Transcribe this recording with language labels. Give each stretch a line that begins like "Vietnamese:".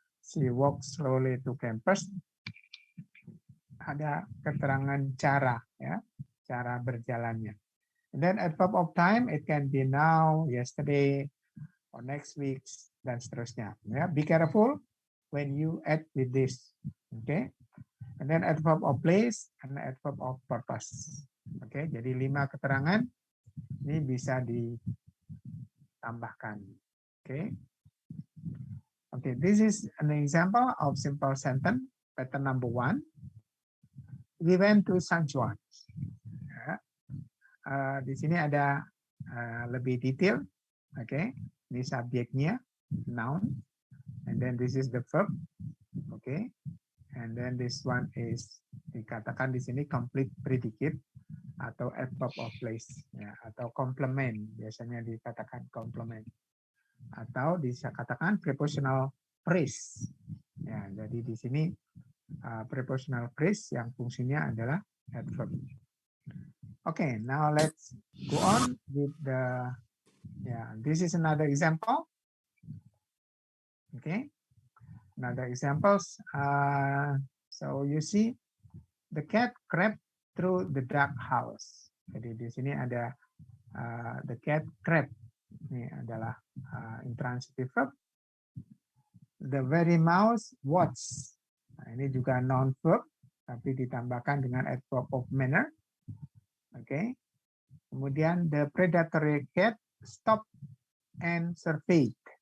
English: She walks slowly to campus.
Indonesian: Ada keterangan cara, ya, cara berjalannya.
English: And then adverb of time, it can be now, yesterday, or next week,
Indonesian: dan seterusnya.
English: Ya, be careful when you add with this. Okay. And then adverb of place and adverb of purpose.
Indonesian: Oke, jadi 5 keterangan ini bisa ditambahkan. Oke.
English: Okay, this is an example of simple sentence. Pattern number 1. We went to San Juan. Ya.
Indonesian: Di sini ada lebih detail.
English: Oke,
Indonesian: ini subjeknya,
English: noun, and then this is the verb.
Indonesian: Oke,
English: and then this one is
Indonesian: dikatakan di sini complete predicate atau adverb of place, ya, atau complement, biasanya dikatakan complement, atau dikatakan prepositional phrase. Ya, jadi di sini prepositional phrase yang fungsinya adalah adverb.
English: Okay, now let's go on with the, this is another example. Okay, another examples. So you see, the cat crept through the dark house.
Indonesian: Jadi di sini ada
English: the cat crept.
Indonesian: Ini adalah intransitive verb.
English: The very mouse watched.
Indonesian: Nah, ini juga noun verb, tapi ditambahkan dengan adverb of manner. Oke. Kemudian
English: the predatory cat stopped and surveyed.